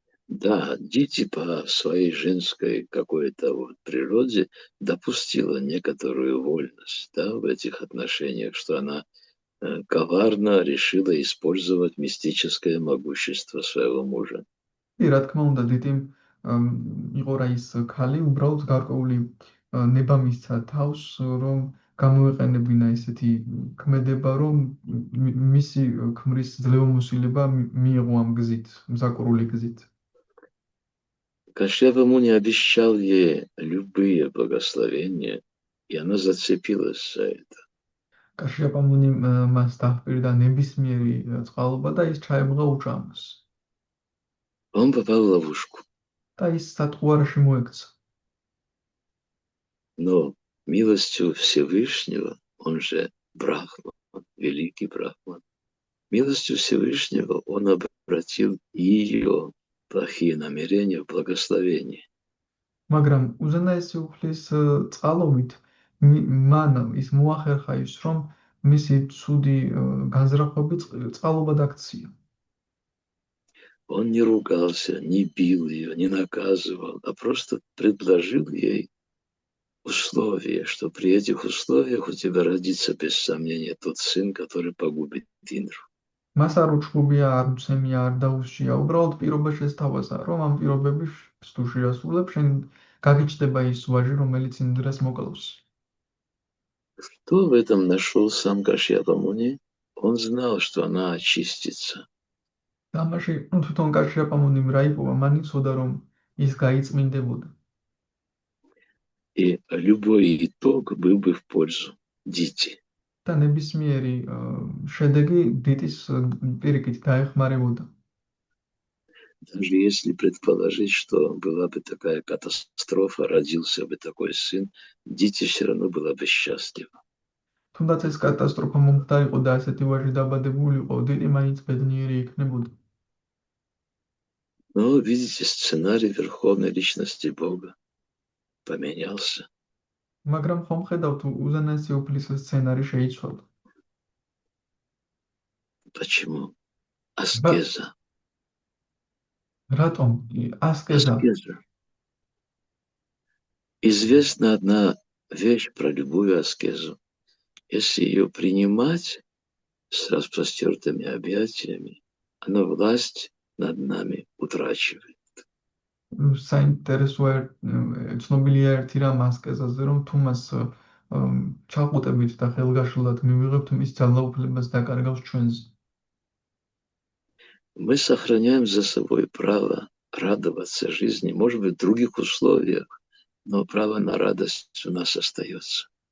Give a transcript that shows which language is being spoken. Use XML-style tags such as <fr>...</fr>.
<ru>Да, Дити по своей женской какой-то вот природе допустила некоторую вольность, да, в этих отношениях, что она коварно решила использовать мистическое могущество своего мужа.</ru> <ka>კი, რა თქმა უნდა, დიტიმ იყო რა ის ქალი, უბრალოდ გარკვეული ნება მისცა თავს, რომ გამოეყენებინა ესეთი ქმედება, რომ მისი ქმრის ძლევამოსილება მიიღო ამ გზით, მზაკვრული გზით.</ka> <ru>Кашьяпа Муни обещал ей любые благословения, и она зацепилась за это.</ru> <ka>კაშიაპ-ამუნიმ მას დაჰპირდა ნებისმიერი წყალობა და ის ჩაებღა უჭამს.</ka> <ru>Он попал в ловушку.</ru> <ka>და ის სატყუარში მოექცა.</ka> <ru>Но милостью Всевышнего, он же Брахман, великий Брахман, милостью Всевышнего он обратил ее плохие намерения в благословение.</ru> <ka>მაგრამ უზენაესი უფლის წყალობით მან ის მოახერხა ის, რომ მისი ცუდი განზრახვები წყალობად აქცია.</ka> <ru>Он не ругался, не бил ее, не наказывал, а просто предложил ей условие, что при этих условиях у тебя родится без сомнения тот сын, который погубит Индру.</ru> <ka>მას არ უჩქუბია, არ უცემია, არ დაუსჯია, უბრალოდ პირობა შესთავაზა, რომ ამ პირობების თუ შეასრულებ, შენ გაგიჩნდება ის ვაჟი, რომელიც ინდრას მოკლავს.</ka> <ru>Что в этом нашел сам Кашьяпа Муни? Он знал, что она очистится.</ru> <ka>და ამაში თვითონ კაშიაპ-ამუნიმ რა იპოვა, მან იცოდა, რომ ის გაიწმინდებოდა.</ka> <ru>И любой итог был бы в пользу Дити.</ru> <ka>და ნებისმიერი შედეგი დიტის პირიქით დაეხმარებოდა.</ka> <ru>Даже если предположить, что была бы такая катастрофа, родился бы такой сын, Дити все равно была бы счастлива.</ru> <ka>თუნდაც ეს კატასტროფა მომხდარიყო და ასეთი ვაჟი დაბადებულიყო, დიტი მაინც ბედნიერი იქნებოდა.</ka> <ru>Но, видите, сценарий верховной личности Бога поменялся.</ru> <ka>მაგრამ ხომ ხედავთ, უზენაესი უფლის სცენარი შეიცვალა.</ka> <ru>Почему? Аскеза.</ru> <ka>რატომ? ასკეზა.</ka> <ru>Аскеза. Известна одна вещь про любую аскезу. Если ее принимать с распростертыми объятиями, она власть над нами утрачивает.</ru> <ka>საინტერესოა ცნობილია ერთი რამ ასკეზაზე, რომ თუ მას ჩაყუტებით და ხელგაშლად მივიღებთ, მის ძალაუფლებას დაკარგავს ჩვენზე.</ka> <ru>Мы сохраняем за собой право радоваться жизни, может быть, в других условиях, но право на радость у нас остается.</ru>